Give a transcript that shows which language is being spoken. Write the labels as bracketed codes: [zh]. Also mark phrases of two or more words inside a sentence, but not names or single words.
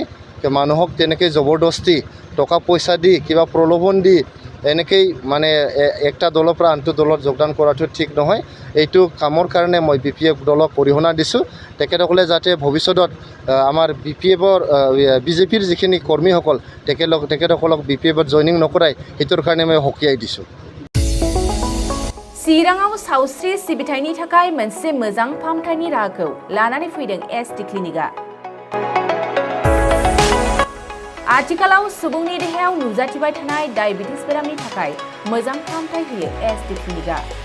[as] মানুহক তেনেকৈ জবৰদস্তি টকা পইচা দি কিবা প্ৰলোভন দি এনেকেই মানে একটা দলৰ পৰা আনটো দলত যোগদান কৰাটো ঠিক নহয়। এইটো কামৰ কাৰণে মই বিপিএফ দলক অৰিহণা দিছোঁ। তেখেতসকলে যাতে ভৱিষ্যতত আমাৰ বিজেপিৰ যিখিনি কৰ্মীসকল তেখেতসকলক বিপিএফত জইনিং নকৰায়, সেইটোৰ কাৰণে মই সকীয়াই দিছোঁ। [brx] चिराङाव सावस्रि सिबिथायनि थाखाय मोनसे मोजां फाहामथायनि राहाखौ लानानै फैदों SD क्लिनिकआ। आथिखालाव सुबुंनि देहायाव नुजाथिबाय थानाय डायबिटिस बेरामनि थाखाय मोजां फाहामथाय होयो SD क्लिनिकआ।